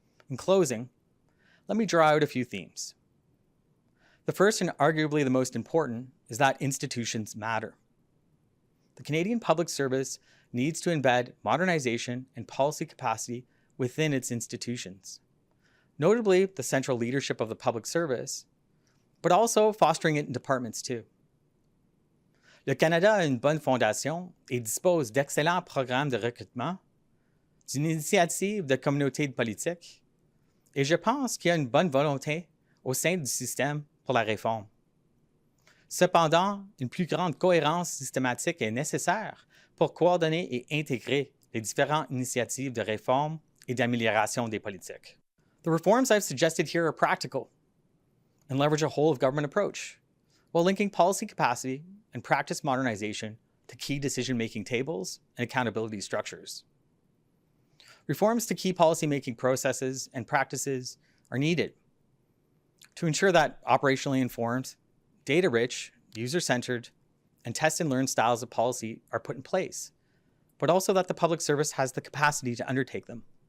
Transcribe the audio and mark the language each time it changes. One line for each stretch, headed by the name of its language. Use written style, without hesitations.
English: In closing, let me draw out a few themes. The first and arguably the most important is that institutions matter. The Canadian public service needs to embed modernization and policy capacity within its institutions, notably the central leadership of the public service, but also fostering it in departments too.
French: Le Canada a une bonne fondation et dispose d'excellents programmes de recrutement, d'une initiative de communauté de politique, et je pense qu'il y a une bonne volonté au sein du système pour la réforme. Cependant, une plus grande cohérence systématique est nécessaire pour coordonner et intégrer les différentes initiatives de réforme et d'amélioration des politiques.
English: The reforms I've suggested here are practical and leverage a whole-of-government approach, while linking policy capacity and practice modernization to key decision-making tables and accountability structures. Reforms to key policy-making processes and practices are needed to ensure that operationally informed, data-rich, user-centered, and test and learn styles of policy are put in place, but also that the public service has the capacity to undertake them.